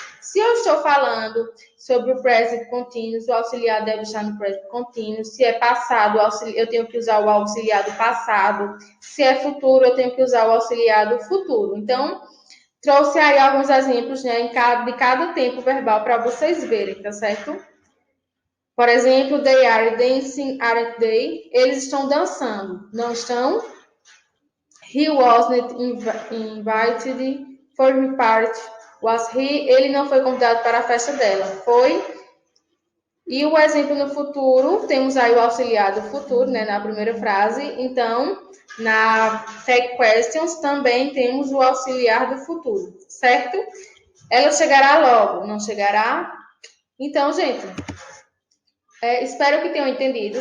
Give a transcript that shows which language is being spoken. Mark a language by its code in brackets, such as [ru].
[pt] Se eu estou falando sobre o present continuous, o auxiliar deve estar no present continuous. Se é passado, eu tenho que usar o auxiliar do passado. Se é futuro, eu tenho que usar o auxiliar do futuro. Então, trouxe aí alguns exemplos, né, de cada tempo verbal para vocês verem, tá certo? Por exemplo, [en] they are dancing, aren't they? [pt] Eles estão dançando, não estão? [en] He wasn't invited for the party. Was he? [pt] Ele não foi convidado para a festa dela. Foi. E o exemplo no futuro, temos aí o auxiliar do futuro, né, na primeira frase. Então, na tag questions também temos o auxiliar do futuro, certo? Ela chegará logo, não chegará? Então, gente, espero que tenham entendido.